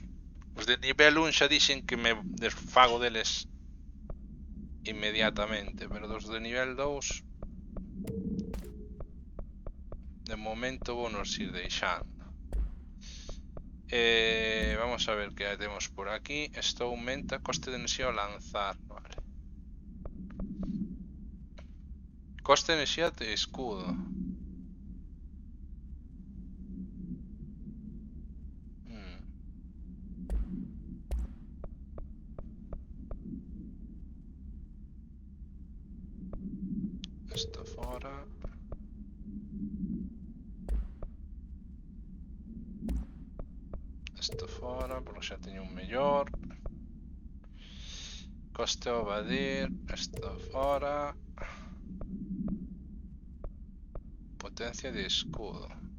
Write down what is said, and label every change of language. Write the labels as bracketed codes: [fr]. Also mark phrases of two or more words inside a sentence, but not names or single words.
[gl] Os de nivel 1 xa dixen que me desfago deles inmediatamente, pero dos de nivel 2 de momento vou nos ir deixando. [es] Vamos a ver qué tenemos por aquí. Esto aumenta coste de energía al lanzar. Vale. Coste de energía de escudo. [gl] Esto fora. Esto fora, porque xa teño un mellor. Coste ao evadir. Esto fora. Potencia de escudo.